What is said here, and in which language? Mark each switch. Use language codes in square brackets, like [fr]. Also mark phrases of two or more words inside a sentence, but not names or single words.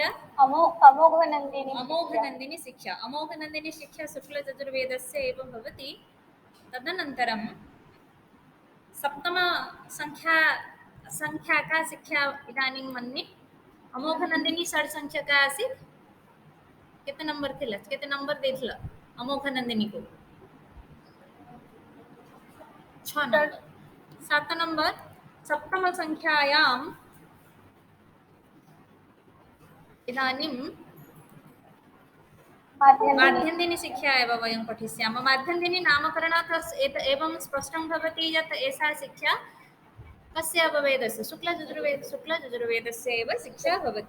[sa] अमोघनन्दिनी अमोघनन्दिनी शिक्षा। अमोघनन्दिनी शिक्षा शुक्लयजुर्वेदस्य एव भवति। तदनन्तरं सप्तमसङ्ख्या का शिक्षा इदानीं मन्ये? अमोघनन्दिनी षड्सङ्ख्या का आसीत्? [or] କେତେ ନମ୍ବର ଥିଲା? କେତେ ନମ୍ବର ଦେଇଥିଲା ଅମୋଘନନ୍ଦିନୀ କୁ? 6 ନମ୍ବର। [sa] 7 नंबर सप्तमसङ्ख्यायाम् इदानीं माध्यन्दिनी शिक्षा एव वयं पठिष्यामः। माध्यन्दिनी नामकरणात् एवं स्पष्टं भवति यत् एषा शिक्षा कस्य भवेदस्य शुक्लयजुर्वेदस्य एव शिक्षा भवति।